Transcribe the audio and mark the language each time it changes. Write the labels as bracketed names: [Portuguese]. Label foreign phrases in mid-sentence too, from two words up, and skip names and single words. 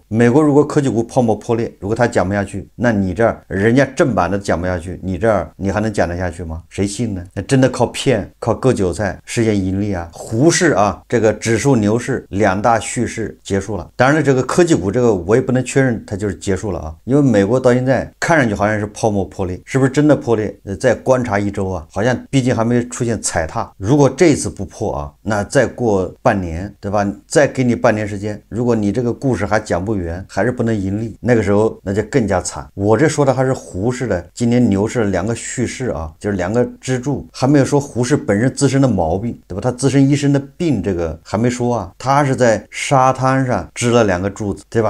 [Chinese] 美國如果科技股泡沫破裂，如果它講不下去，那你這兒人家正版的講不下去，你這兒你還能講得下去嗎？誰信呢？那真的靠騙，靠割韭菜實現盈利啊！滬市啊，這個指數牛市兩大敘事結束了。當然了，這個科技股這個我也不能確認它就是結束了啊，因為美國到現在看上去好像是泡沫破裂，是不是真的破裂？再觀察1周啊，好像畢竟近還沒出現踩踏。如果這次不破啊，那再過半年，对吧？再給你半年时间，如果你这個故事還講不圓，還是不能盈利，那個時候那就更加慘。我這說的還是胡適的今年牛市的兩個敘事啊，就是兩個支柱，還沒有說胡適本身自身的毛病，對吧？他自身一身的病這個還沒說啊，他是在沙灘上支了兩個柱子，對吧？